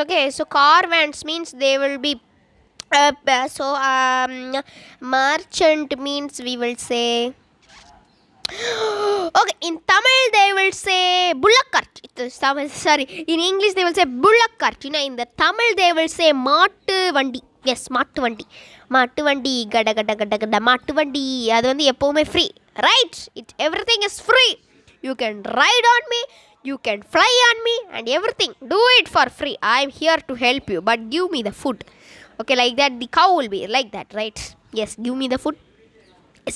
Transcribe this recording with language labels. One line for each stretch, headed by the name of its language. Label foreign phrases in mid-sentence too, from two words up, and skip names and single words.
English: Okay, so caravans means they will be merchant means we will say Okay, in Tamil they will say bullakart. Sorry, in English they will say bullakart. In the Tamil they will say
Tamil: மாட்டு வண்டி.
English: Yes,
Tamil: மாட்டு வண்டி. மாட்டு வண்டி, gada gada gada gada, மாட்டு வண்டி. அது வந்து எப்பவுமே
English: free, right? Everything is free. You can ride on me, you can fly on me, and everything. Do it for free. I am here to help you, but give me the food. Okay, like that. The cow will be like that, right? Yes, give me the food. Yes.